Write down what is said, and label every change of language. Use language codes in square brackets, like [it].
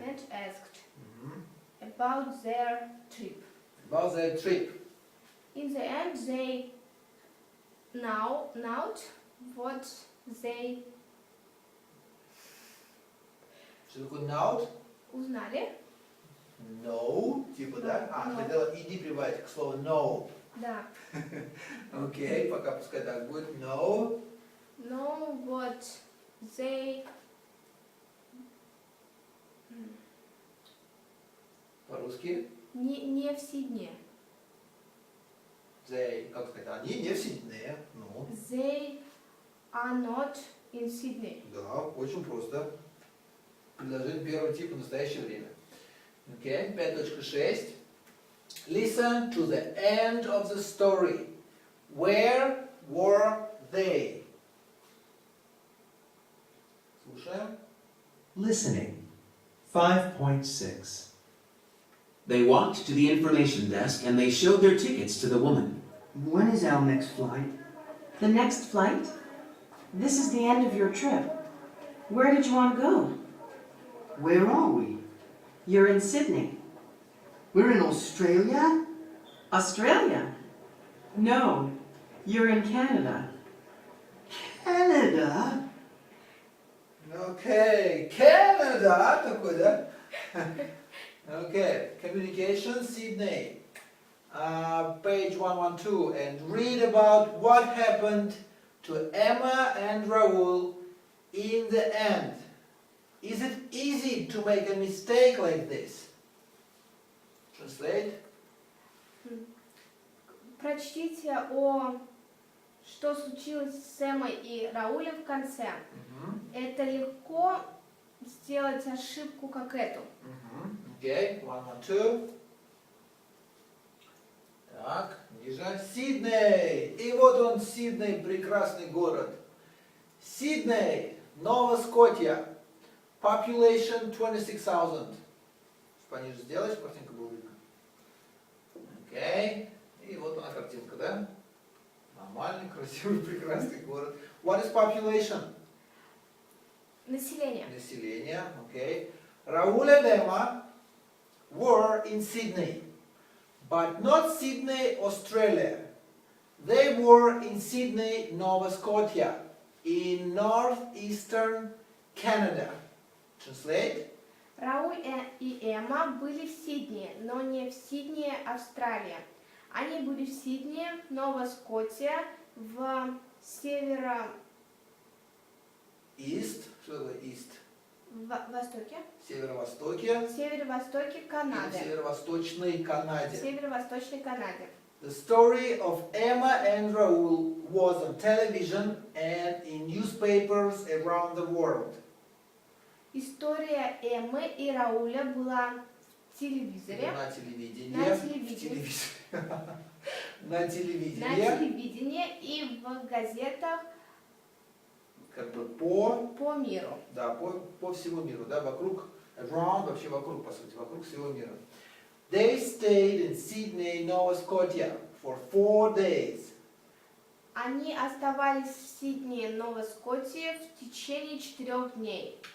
[en] and asked about their trip. About their trip. In the end, they know what they [ru] Что такое note? Узнали? No, типа, да? [en] No. [ru] Хотела иди прибавить к слову no. Да. Окей, пока пускай так будет. [en] No. No, what they... [ru] По-русски. Не в Сиднее. They, как сказать, они не в Сиднее. Ну, [en] They are not in Sydney. [ru] да, очень просто. Предложение первого типа в настоящее время. Окей, 5.6. [en] Listen to the end of the story. Where were they? [ru] Слушаем. [en] Listening. 5.6. They walked to the information desk and they showed their tickets to the woman. When is our next flight? The next flight? This is the end of your trip. Where did you want to go? Where are we? You're in Sydney. We're in Australia? Australia? No, you're in Canada. Canada? [ru] Окей, Canada такой, да? [en] Окей, Communication, Sydney. Page 112, and read about what happened to Emma and Raoul in the end. Is it easy to make a mistake like this? Translate. [ru] Прочтите что случилось с Эммой и Раулем в конце. Это легко сделать ошибку, как эту. Окей, 112. Так, ниже. Сидней. И вот он, Сидней, прекрасный город. Сидней, Нова Скотия. Population 26,000. Пониже сделать, чтобы картинка была видна. Окей. И вот она картинка, да? Нормальный, красивый, прекрасный город. [en] What is population? [ru] Население. Население, окей. [en] Raoul and Emma were in Sydney, but not Sydney, Australia. They were in Sydney, Nova Scotia, in northeastern Canada. Translate. [ru] Рауль и Эмма были в Сиднее, но не в Сиднее, Австралия. Они были в Сиднее, Нова Скотия, в северо... East, что такое East? Востоке. Северо-востоке. Северо-востоке Канады. В северо-восточной Канаде. Северо-восточной Канаде. [en] The story of Emma and Raoul was on television and in newspapers around the world. [ru] История Эммы и Рауля была в телевизоре. На телевидении. На телевидении. На телевидении. На телевидении и в газетах Как бы по миру. Да, по всему миру, да, вокруг, around, вообще вокруг, по сути, вокруг всего мира. [en] They stayed in Sydney, Nova Scotia for 4 days. [ru] Они оставались в Сиднее, Нова Скотия в течение 4 дней.